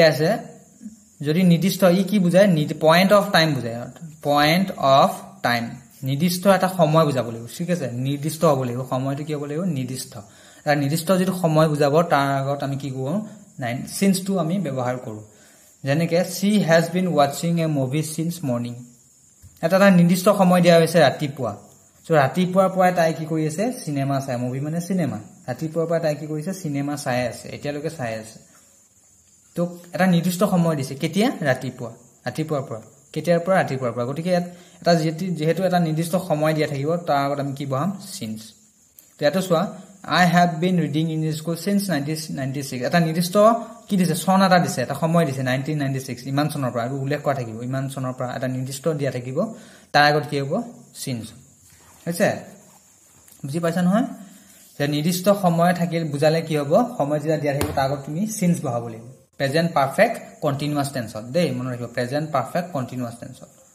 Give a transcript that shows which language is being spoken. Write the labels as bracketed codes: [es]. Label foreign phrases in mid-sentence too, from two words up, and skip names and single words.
[as] আছে যদি নিৰ্দিষ্ট ই কি বুজায় [en] point of time [as] বুজায় [en] point of time [as] নিৰ্দিষ্ট এটা সময় বুজাব লাগিব ঠিক আছে নিৰ্দিষ্ট হ'ব লাগিব সময়টো কি হ'ব লাগিব নিৰ্দিষ্ট আৰু নিৰ্দিষ্ট যেটো সময় বুজাব তাৰ আগত আমি কি কৰো সিন্স টু আমি ব্যৱহাৰ কৰো যেনেকে [en] she has been watching a movie since morning [as] এটা নিৰ্দিষ্ট সময় দিয়া হৈছে ৰাতিপুৱা সো ৰাতিপুৱাৰ পৰা তাই কি কৰি আছে সিনেমা চাই মুভি মানে সিনেমা ৰাতিপুৱাৰ পৰা তাই কি কৰিছে সিনেমা চাই আছে এতিয়ালৈকে চাই আছে তো এটা নিৰ্দিষ্ট সময় দিছে কেতিয়া ৰাতিপুৱাৰ পৰা কেতিয়াৰ পৰা ৰাতিপুৱাৰ পৰা গতিকে এটা যেহেতু এটা নিৰ্দিষ্ট সময় দিয়া থাকিব তাৰ আগত আমি কি বহাম সিন্স তো এটো চোৱা [en] I have been reading in this school since 1996 [as] এটা নিৰ্দিষ্ট কি দিছে সন এটা দিছে এটা সময় দিছে 1996 ইমান চনৰ পৰা আৰু উল্লেখ কৰা থাকিব ইমান চনৰ পৰা এটা নিৰ্দিষ্ট দিয়া থাকিব তাৰ আগত কি হ'ব সিন্স হৈছে বুজি পাইছা নহয় যে নিৰ্দিষ্ট সময় থাকিল বুজালে কি হ'ব সময় যেতিয়া দিয়া থাকিব তাৰ আগত তুমি সিন্স বহাব লাগিব [en] present perfect continuous [as] টেন্সত দেই মনত ৰাখিবা [en] present perfect continuous [as] টেন্সত